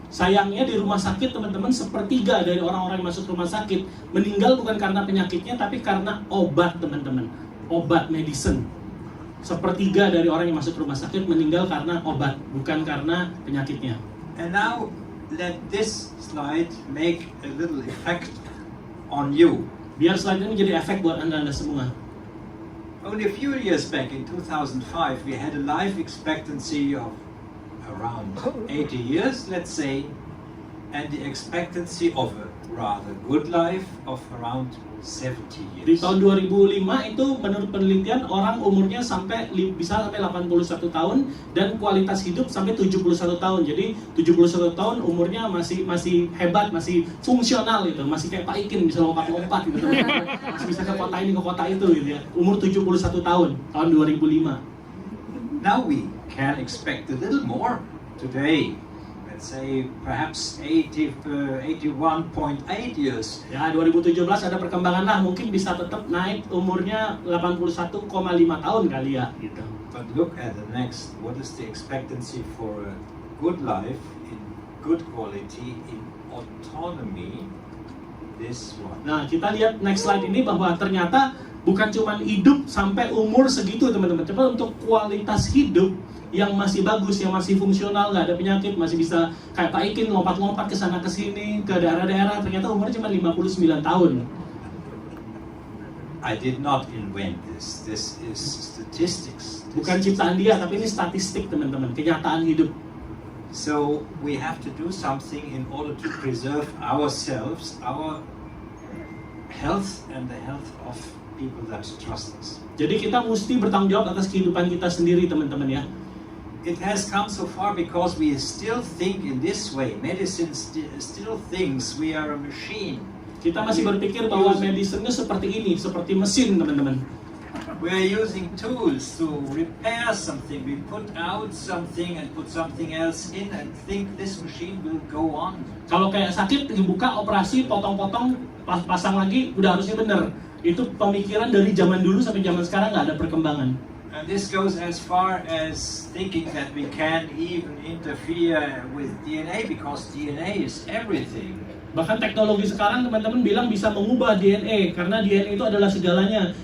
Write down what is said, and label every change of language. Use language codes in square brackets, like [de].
[id] Sayangnya di rumah sakit teman-teman, sepertiga dari orang-orang yang masuk rumah sakit meninggal bukan karena penyakitnya, tapi karena obat teman-teman, obat medicine. Sepertiga dari orang yang masuk rumah sakit meninggal karena obat, bukan karena penyakitnya. [en] And now let this slide make a little effect on you. [id] Biar slide ini menjadi efek buat anda semua. [en] Only a few years back in 2005 we had a life expectancy of around 80 years, let's say, and the expectancy of a rather good life of around 70 [id] Di [en] years. [id] tahun 2005 itu menurut penelitian orang umurnya bisa sampai 81 tahun dan kualitas hidup sampai 71 tahun. Jadi 71 tahun umurnya masih hebat, masih fungsional gitu, masih kayak Pak Ikin bisa lompat-lompat gitu. Masih bisa ke kota ini ke kota itu gitu ya. Umur 71 tahun 2005. [en] Now we can expect a little more today. Let's say perhaps 81.8 years. [id] Ya 2017 ada perkembangan lah, mungkin bisa tetap naik umurnya 81,5 tahun kali ya gitu. [en] But look at the next. What is the expectancy for a good life in good quality in autonomy? This one. [id] Nah, kita lihat next slide ini bahwa ternyata bukan cuma hidup sampai umur segitu teman-teman. Coba untuk kualitas hidup yang masih bagus, yang masih fungsional, nggak ada penyakit, masih bisa kayak Pak Ikin lompat-lompat ke sana ke sini, ke daerah-daerah, ternyata umurnya cuma 59 tahun. [en] I did not invent this. This is statistics. [id] Bukan ciptaan dia, tapi ini statistik teman-teman, kenyataan hidup. [en] So we have to do something in order to preserve ourselves, our health and the health of people that trust us. [id] Jadi kita mesti bertanggung jawab atas kehidupan kita sendiri teman-teman ya. [en] It has come so far because we still think in this way. Medicine still thinks we are a machine. [id] Kita masih berpikir bahwa medicine-nya seperti ini, seperti mesin teman-teman. [en] We are using tools to repair something. We put out something and put something else in and think this machine will go on. [id] Kalau kayak sakit dibuka, operasi, potong-potong, pasang lagi, udah harusnya bener. Itu pemikiran dari zaman dulu sampai zaman sekarang nggak ada perkembangan. [en] And this goes as far as thinking that we can even interfere with DNA because DNA is everything. [id] Bahkan teknologi sekarang teman-teman bilang bisa mengubah DNA karena DNA itu adalah segalanya.